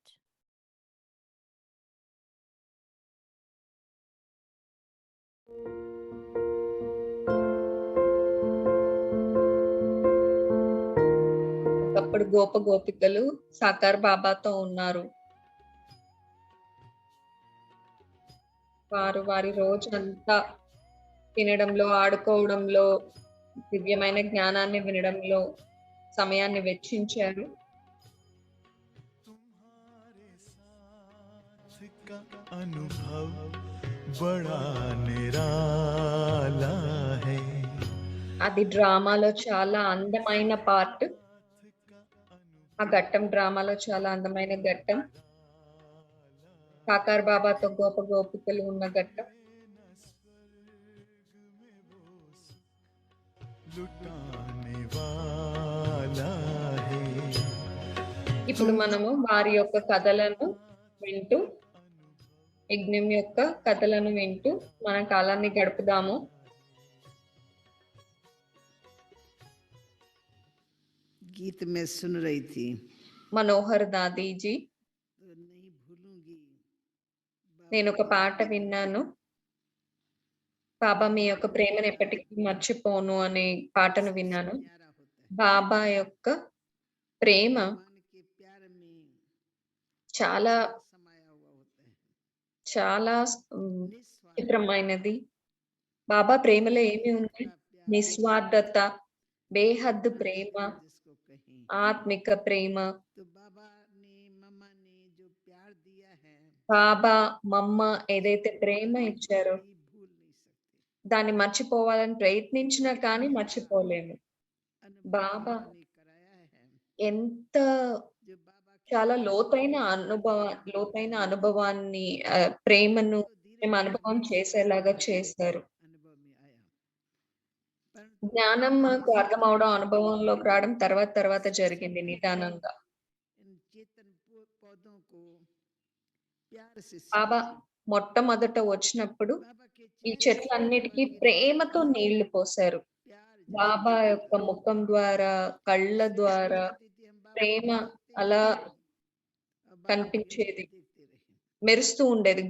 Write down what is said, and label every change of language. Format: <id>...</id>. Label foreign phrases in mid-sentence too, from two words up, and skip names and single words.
<te>ఒకప్పుడు గోపికలు సాకార్ బాబాతో ఉన్నారు. వారు వారి రోజంతా తినడంలో, ఆడుకోవడంలో, దివ్యమైన జ్ఞానాన్ని వినడంలో సమయాన్ని వెచ్చించారు.</te> <hi>अनुभव बड़ा निराला है.</hi> <te>అది డ్రామాలో చాలా అందమైన పార్ట్. ఆ ఘట్టం డ్రామాలో చాలా అందమైన ఘట్టం. సాకార్ బాబాతో గోపికలు ఉన్న ఘట్టం.</te> <hi>लुटाने वाला है.</hi> <te>ఇప్పుడు మనము వారి యొక్క కథలను వింటూ, యజ్ఞం యొక్క కథలను వింటూ మన కాలాన్ని గడుపుదాము.</te> <hi>गीत में सुन रही थी మనోహర్ దాదీజీ, तो नहीं भूलूंगी</hi> <te>నేను ఒక పాట విన్నాను. బాబా మీ యొక్క ప్రేమను ఎప్పటికీ మర్చిపోను అనే పాటను విన్నాను.</te> <hi>प्यारा होता है</hi> <te>బాబా యొక్క ప్రేమ</te> <hi>भगवान के प्यार में</hi> <te>చాలా</te> <hi>समाया हुआ होता है</hi> <te>చాలా</te> <hi>निस्वार्थ</hi> <te>చిత్రమైనది. బాబా ప్రేమలో ఏమి ఉంది?</te> <hi>का प्यार</hi> <te>నిస్వార్థత, బేహద్దు ప్రేమ,</te> <hi>जिसको कहें</hi> <te>ఆత్మిక ప్రేమ.</te> <hi>तो बाबा ने मम्मा ने जो प्यार दिया है</hi> <te>బాబా మమ్మ ఏదైతే ప్రేమ ఇచ్చారో</te> <hi>कभी भूल नहीं सकते</hi> <te>దాన్ని మర్చిపోవాలని ప్రయత్నించినా కానీ మర్చిపోలేము.</te> <hi>अनुभव బాబా ने कराया है</hi> <te>ఎంత</te> <hi>जो बाबा के</hi> <te>చాలా లోతైన అనుభవాన్ని ప్రేమను</te> <hi>तो धीरे</hi> <te>మేము అనుభవం చేసేలాగా చేశారు.</te> <hi>अनुभव में आया परंतु</hi> <te>జ్ఞానం మాకు అర్థం అవడం, అనుభవంలోకి రావడం తర్వాత జరిగింది నిదానంగా.</te> <hi>इन चेतन पौधों को प्यार से</hi> <te>బాబా మొట్టమొదట వచ్చినప్పుడు</te> <hi>बाबा के</hi> <te>ఈ</te> <hi>चेहरे</hi> <te>చెట్లన్నిటికీ ప్రేమతో నీళ్లు పోశారు.</te> <hi>प्यार</hi> <te>బాబా యొక్క ముఖం ద్వారా, కళ్ళ ద్వారా ప్రేమ అలా కనిపించేది, మెరుస్తూ ఉండేది.</te>